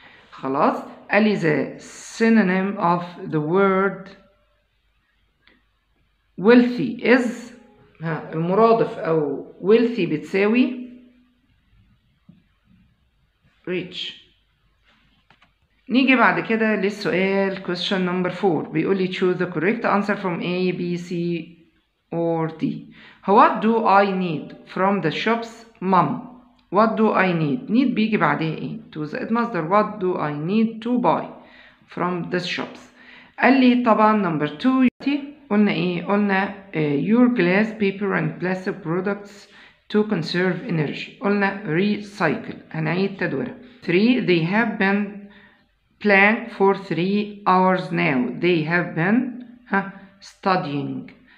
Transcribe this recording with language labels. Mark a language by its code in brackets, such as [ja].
[ar] خلاص قال لي [en] the synonym of the word wealthy is [ar] المرادف او [en] wealthy [ar] بتساوي [en] rich. [ar] نيجي بعد كده للسؤال [en] question number 4. بيقول لي choose the correct answer from A, B, C or D. What do I need from the shops, mom? What do I need? [ar] need بيجي بعدها ايه؟ to زائد مصدر. [en] what do I need to buy from the shops. [ar] قال لي طبعا [en] number 2 [ar] قلنا ايه؟ قلنا [en] your glass, paper and plastic products to conserve energy. [ar] قلنا recycle هنعيد تدويرها. [en] 3 they have been playing for 3 hours now. They have been studying.